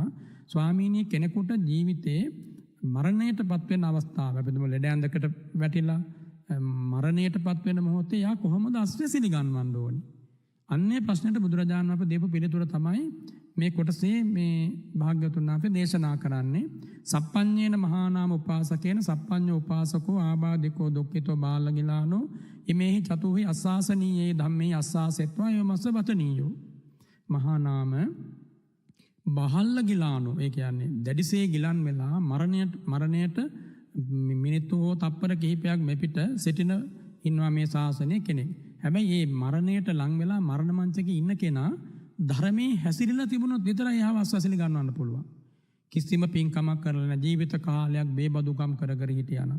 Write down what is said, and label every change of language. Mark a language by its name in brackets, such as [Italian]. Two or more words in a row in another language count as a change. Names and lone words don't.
[Sinhala] ස්වාමීනි කෙනෙකුට ජීවිතේ මරණයටපත් වෙන අවස්ථාව අපිටම ලෙඩ ඇඳකට වැටිලා මරණයටපත් වෙන මොහොතේ යා කොහොමද අස්වැසිලි ගන්නවන්න ඕනේ? අන්නේ ප්‍රශ්නෙට බුදුරජාණන් වහන්සේ දීපු පිළිතුර තමයි මේ කොටසේ මේ භාග්‍යවතුන් වහන්සේ දේශනා කරන්නේ. [Pali] සප්පඤ්ඤේන මහා නාම උපාසකේන සප්පඤ්ඤ උපාසකෝ ආබාධිකෝ දුක්ඛිතෝ බාලගිලානෝ ඉමේහි චතුහි අස්සාසනීයේ ධම්මේ අස්සාසෙත්වා යමස්ස වතනීයෝ. [Sinhala] මහා නාම බහල්ලගිලානෝ ඒ කියන්නේ දැඩිසේ ගිලන් වෙලා මරණයට මිනිත්තු හෝ තප්පර කිහිපයක් මෙපිට සිටින ඉන්නවා මේ ශාසනයේ කෙනෙක්. හැබැයි මේ මරණයට ලං වෙලා මරණ මංචකේ ඉන්න කෙනා ධර්මයේ හැසිරෙලා තිබුණොත් විතරයි ආව අස්වැසිලි ගන්නවන්න පුළුවන්. කිසිම පින්කමක් කරලා නැ ජීවිත කාලයක් බේබදුකම් කර කර හිටියානා.